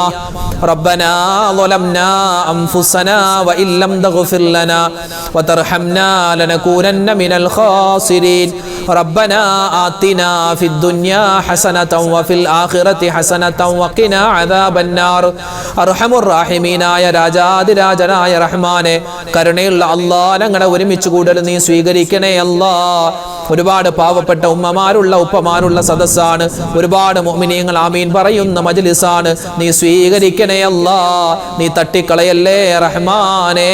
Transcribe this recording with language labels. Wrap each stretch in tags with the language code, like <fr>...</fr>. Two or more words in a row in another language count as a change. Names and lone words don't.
<ar>ربنا ظلمنا أنفسنا وإن لم تغفر لنا وترحمنا لنكونن من الخاسرين. ربنا آتنا في الدنيا حسنة وفي الآخرة حسنة وقنا عذاب النار.</ar> <ml>അർഹമുർ റഹീമീനായ രാജാതിരാജനായ റഹ്മാനെ, കരുണയുള്ള അല്ലാഹ്, ഞങ്ങളെ ഒരുമിച്ച് കൂടൽ നീ സ്വീകരിക്കണേ അല്ലാഹ്. ഒരുപാട് പാവപ്പെട്ട ഉമ്മമാരുള്ള ഉപ്പമാരുള്ള സദസ്സാണ്. ഒരുപാട് മുഅ്മിനീങ്ങൾ ആമീൻ പറയുന്ന മജ്ലിസാണ്. നീ സ്വീകരിക്കണേ അല്ലാഹ്. നീ തട്ടിക്കളയല്ലേ റഹ്മാനേ.</ml>